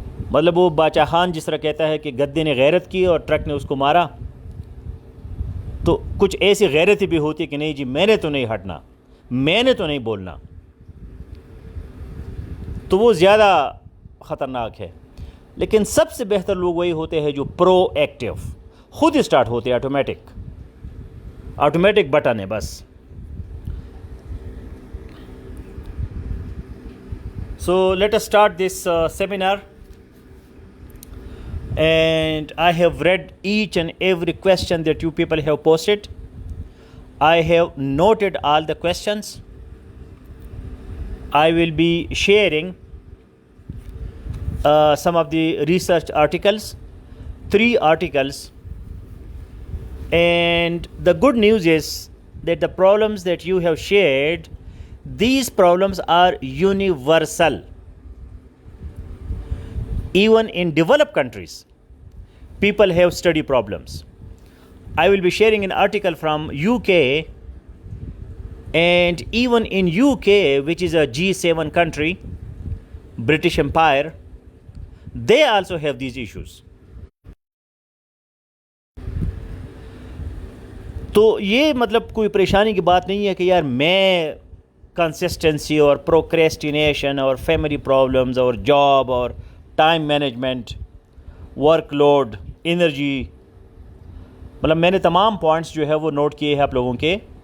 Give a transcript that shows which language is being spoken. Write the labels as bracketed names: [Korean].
[Urdu] مطلب وہ باچا خان جس طرح کہتا ہے کہ گدے نے غیرت کی اور ٹرک نے اس کو مارا، تو کچھ ایسی غیرتی بھی ہوتی کہ نہیں جی میں نے تو نہیں ہٹنا، میں نے تو نہیں بولنا، تو وہ زیادہ خطرناک ہے. لیکن سب سے بہتر لوگ وہی ہوتے ہیں جو پرو ایکٹیو، خود اسٹارٹ ہوتے ہیں، آٹومیٹک بٹن ہے بس. [English] So let us start this seminar, and I have read each and every question that you people have posted. I have noted all the questions. I will be sharing some of the research articles, 3 articles, and the good news is that the problems that you have shared, these problems are universal. Even in developed countries, people have study problems. I will be sharing an article from UK, and even in UK, which is a G7 country, British Empire, they also have these issues. [Urdu] تو یہ مطلب کوئی پریشانی کی بات نہیں ہے کہ یار میں کنسسٹنسی اور پروکریسٹینیشن اور فیملی پرابلمز اور جاب اور time management, work load, energy, مطلب میں نے تمام پوائنٹس جو ہے وہ نوٹ کیے ہیں آپ لوگوں کے.